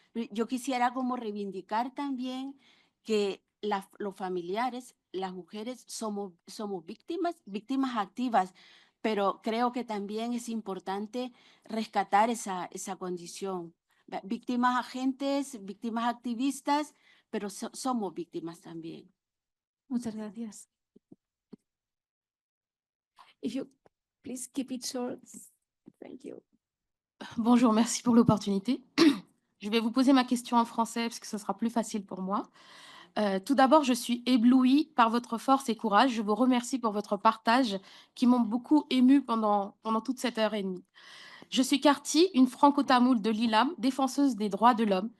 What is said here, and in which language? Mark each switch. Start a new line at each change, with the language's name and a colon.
Spanish: Yo quisiera como reivindicar también que los familiares, las mujeres somos víctimas activas, pero creo que también es importante rescatar esa condición. Víctimas agentes, víctimas activistas, pero somos víctimas también. Muchas gracias.
English: If you please keep it short. Thank you.
French: Bonjour, merci pour l'opportunité. Je vais vous poser ma question en français parce que ce sera plus facile pour moi. Tout d'abord, je suis éblouie par votre force et courage. Je vous remercie pour votre partage qui m'ont beaucoup émue pendant toute cette heure et demie. Je suis Karti, une franco-tamoule de l'ILAM, défenseuse des droits de l'homme.